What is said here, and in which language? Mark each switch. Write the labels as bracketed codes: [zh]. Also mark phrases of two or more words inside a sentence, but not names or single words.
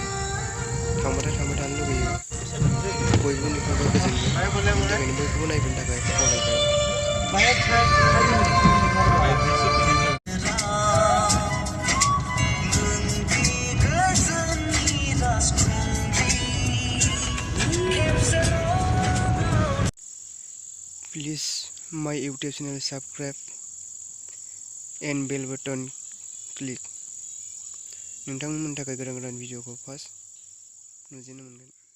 [brx] थांबाय थानो लुगैयो। बयबो नुफैबा गोजोनगोन। बेनि थाखायनो बयखौबो नायफैनो थाखाय खावलायबाय। [en] Please my YouTube channel subscribe and bell button click. [brx] नोंथांमोननि थाखाय गोदान भिडिअखौ फार्स्ट नुजेननो मोनगोन।